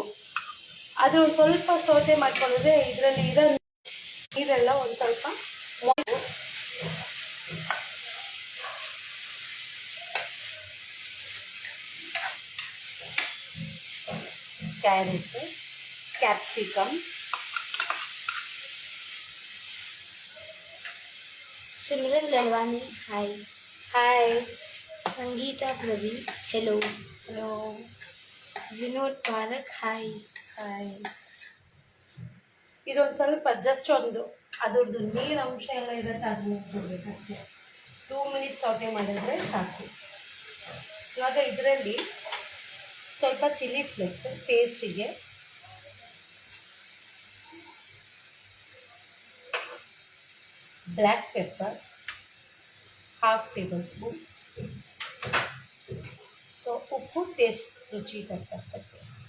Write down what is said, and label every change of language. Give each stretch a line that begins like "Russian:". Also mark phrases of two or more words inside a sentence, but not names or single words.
Kannada: ಆದರೆ ಒಂದು ಸ್ವಲ್ಪ ಸೌಟೆ ಮಾಡ್ಕೊಂಡ್ರೆ ಇದರಲ್ಲಿ ಇರೋ ನೀರೆಲ್ಲ ಒಂದು ಸ್ವಲ್ಪ
English: carrot, capsicum,
Kannada: सिमरन ललवानी हाय, ಹಾಯ್, संगीता प्रदीप हेलो, ಹಲೋ, विनोद पारक हाय. ಹಾಯ್. ಇದೊಂದು ಸ್ವಲ್ಪ ಜಸ್ಟ್ ಒಂದು ಅದ್ರದ್ದು ನೀರು ಅಂಶ ಎಲ್ಲ ಇರುತ್ತೆ, ಅದು ಹೋಗ್ಬಿಡ್ಬೇಕಷ್ಟೇ. 2 ಮಿನಿಟ್ಸ್ ಸೌಟೆ ಮಾಡಿದ್ರೆ ಸಾಕು. ಇವಾಗ ಇದರಲ್ಲಿ ಸ್ವಲ್ಪ
English: chilli flakes
Kannada: ಟೇಸ್ಟಿಗೆ,
English: black pepper 1/2 table spoon,
Kannada: ಸೊ ಉಪ್ಪು ಟೇಸ್ಟ್ ರುಚಿ ತಕ್ಕಂತೆ.